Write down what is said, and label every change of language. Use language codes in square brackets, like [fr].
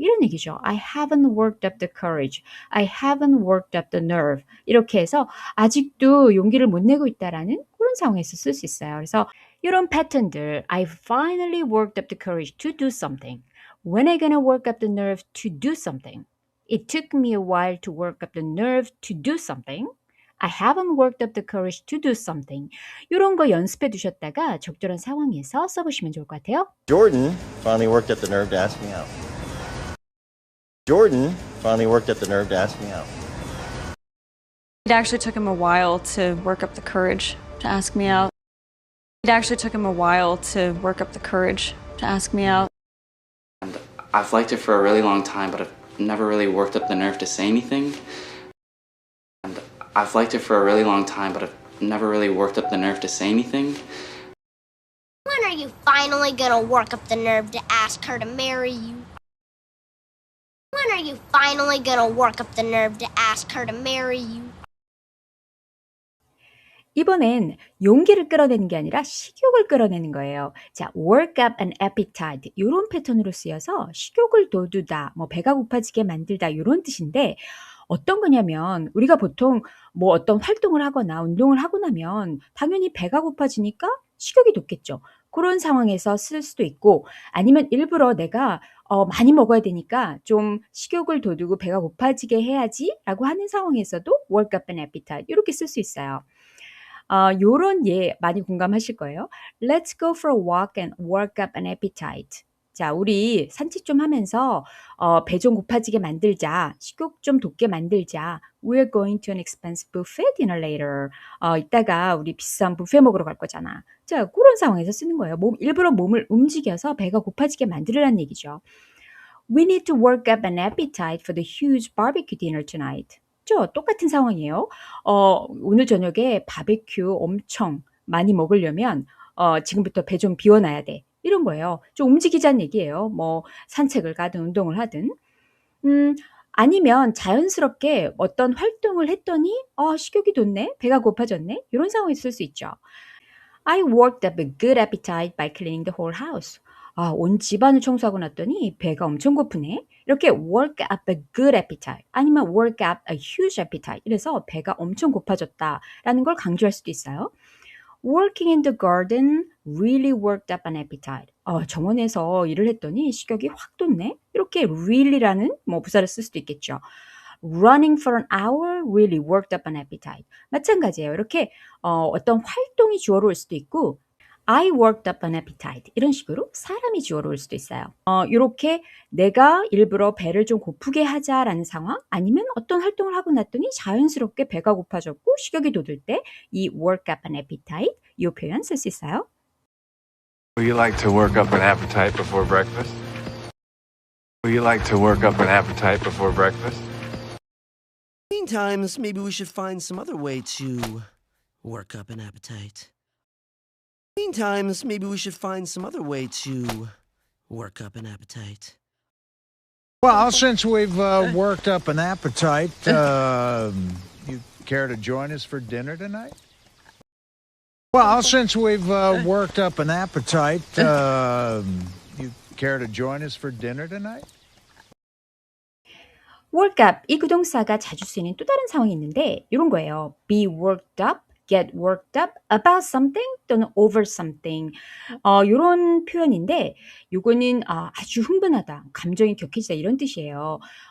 [ko] 이런 얘기죠. [en] I haven't worked up the courage. I haven't worked up the nerve. [ko] 이렇게 해서 아직도 용기를 못 내고 있다라는 그런 상황에서 쓸 수 있어요. 그래서 이런 패턴들 [en] I finally worked up the courage to do something. When are you gonna work up the nerve to do something? It took me a while to work up the nerve to do something. I haven't worked up the courage to do something. [ko] 이런 거 연습해 두셨다가 적절한 상황에서 써보시면 좋을 것 같아요. [en] Jordan finally worked up the nerve to ask me out. Jordan finally worked up the nerve to ask me out. It actually took him a while to work up the courage to ask me out. It actually took him a while to work up the courage to ask me out. And I've liked her for a really long time, but I've never really worked up the nerve to say anything. And I've liked her for a really long time, but I've never really worked up the nerve to say anything. When are you finally gonna work up the nerve to ask her to marry you? When are you finally gonna work up the nerve to ask her to marry you? [ko] 이번엔 용기를 끌어내는 게 아니라 식욕을 끌어내는 거예요. 자, [en] work up an appetite [ko] 이런 패턴으로 쓰여서 식욕을 돋우다, 뭐 배가 고파지게 만들다 이런 뜻인데 어떤 거냐면 우리가 보통 뭐 어떤 활동을 하거나 운동을 하고 나면 당연히 배가 고파지니까 식욕이 돋겠죠. 그런 상황에서 쓸 수도 있고 아니면 일부러 내가 많이 먹어야 되니까 좀 식욕을 돋우고 배가 고파지게 해야지라고 하는 상황에서도 [en] work up an appetite [ko] 이렇게 쓸 수 있어요. 요런 예 많이 공감하실 거예요. [en] Let's go for a walk and work up an appetite. [ko] 자, 우리 산책 좀 하면서 배 좀 고파지게 만들자. 식욕 좀 돋게 만들자. [en] We're going to an expensive buffet dinner later. [ko] 이따가 우리 비싼 뷔페 먹으러 갈 거잖아. 자, 그런 상황에서 쓰는 거예요. 일부러 몸을 움직여서 배가 고파지게 만들으라는 얘기죠. [en] We need to work up an appetite for the huge barbecue dinner tonight. [ko] 똑같은 상황이에요. 오늘 저녁에 바베큐 엄청 많이 먹으려면 지금부터 배 좀 비워놔야 돼. 이런 거예요. 좀 움직이자는 얘기예요. 뭐 산책을 가든 운동을 하든. 아니면 자연스럽게 어떤 활동을 했더니 식욕이 돋네, 배가 고파졌네. 이런 상황에서 쓸 수 있죠. [en] I worked up a good appetite by cleaning the whole house. [ko] 온 집안을 청소하고 났더니 배가 엄청 고프네. 이렇게 [en] work up a good appetite [ko] 아니면 [en] work up a huge appetite [ko] 이래서 배가 엄청 고파졌다라는 걸 강조할 수도 있어요. [en] Working in the garden really worked up an appetite. [ko] 정원에서 일을 했더니 식욕이 확 돋네. 이렇게 really라는 부사를 쓸 수도 있겠죠. [en] Running for an hour really worked up an appetite. [ko] 마찬가지예요. 이렇게 어떤 활동이 주어로 올 수도 있고 [en] I worked up an appetite. [ko] 이런 식으로 사람이 주어로 올 수도 있어요. 이렇게 내가 일부러 배를 좀 고프게 하자라는 상황 아니면 어떤 활동을 하고 났더니 자연스럽게 배가 고파졌고 식욕이 돋을 때 이 [en] work up an appetite [ko] 이 표현 쓸 수 있어요. [en] Would you like to work up an appetite before breakfast? Would you like to work up an appetite before breakfast? Meantime, maybe we should find some other way to work up an appetite. Meantime, maybe we should find some other way to work up an appetite. Well, since we've worked up an appetite, you care to join us for dinner tonight? Well, since we've worked up an appetite, you care to join us for dinner tonight? [ko] work up 이 구동사가 자주 쓰이는 또 다른 상황이 있는데 이런 거예요. [en] be worked up, get worked up about something [ko] 또는 over something 이런 표현인데 이거는 아주 흥분하다, 감정이 격해지다 이런 뜻이에요.